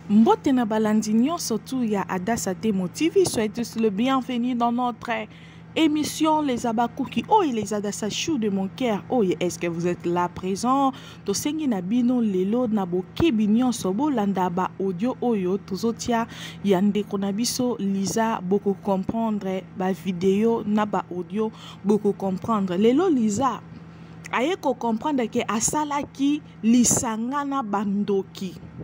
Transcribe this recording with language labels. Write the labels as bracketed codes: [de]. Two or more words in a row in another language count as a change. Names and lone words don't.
[ln] Mbote na balandi nyonso tu ya Adassa Temo T V, [fr] soyez tous le bienvenu dans notre émission Les Abakuki. Oh, les Adassa chou de mon cœur. Oh, est-ce que vous êtes là présent? [ln] Tosengi na bino lelo na bokebi nyonso, bolanda ba audio oyo tozotia ya ndeko na biso Liza, boko comprendre ba video na ba audio, boko comprendre. Lelo Liza aye ko comprendre ke asalaki lisanga na bandoki.